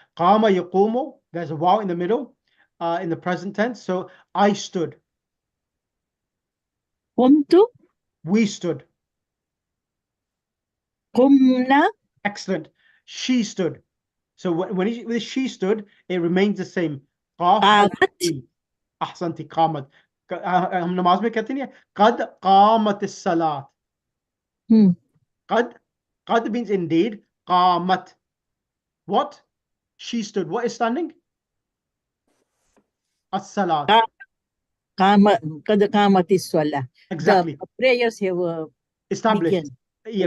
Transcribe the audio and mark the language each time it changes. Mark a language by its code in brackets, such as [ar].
[en] Qama yaqumu, there's a waw in the middle, in the present tense. So I stood. [ar] قمت [en] We stood. [ar] قمنا [en] Excellent. She stood. So when she stood, it remains the same. [ar] قاف قامت التعليل. أحسنتي قامت. [hi] हम नमाज में कहते नहीं है [ar] قد قامت الصلاة. Hmm. [en] قد means indeed. قامت. What? She stood. What is standing? [ar] الصلاة. قد قامت الصلاة. [en] Exactly. The prayers have Established. begun. Yeah,